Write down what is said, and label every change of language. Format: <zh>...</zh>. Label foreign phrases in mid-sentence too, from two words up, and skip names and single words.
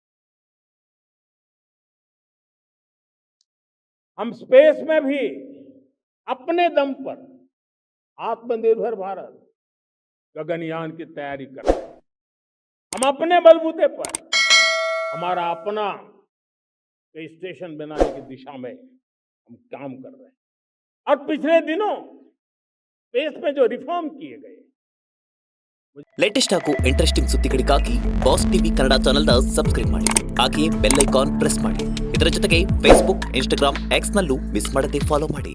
<hi>हम स्पेस में भी अपने दम पर आत्मनिर्भर भारत गगनयान की तैयारी कर रहे हैं। हम अपने बलबूते पर हमारा अपना स्पेस स्टेशन बनाने की दिशा में हम काम कर रहे हैं। और पिछले दिनों स्पेस में जो रिफॉर्म किए गए,</hi> <kn>ಲೇಟೆಸ್ಟ್ ಹಾಗೂ ಇಂಟ್ರೆಸ್ಟಿಂಗ್ ಸುದ್ದಿಗಳಿಗಾಗಿ ಬಾಸ್ ಟಿವಿ ಕನ್ನಡ ಚಾನೆಲ್ನ ಸಬ್ಸ್ಕ್ರೈಬ್ ಮಾಡಿ ಹಾಗೆಯೇ</kn> <en>bell icon press</en> <kn>ಮಾಡಿ. ಇದರ ಜೊತೆಗೆ ಫೇಸ್ಬುಕ್, ಇನ್ಸ್ಟಾಗ್ರಾಮ್, ಎಕ್ಸ್ ನಲ್ಲೂ ಮಿಸ್ ಮಾಡದೆ ಫಾಲೋ ಮಾಡಿ.</kn>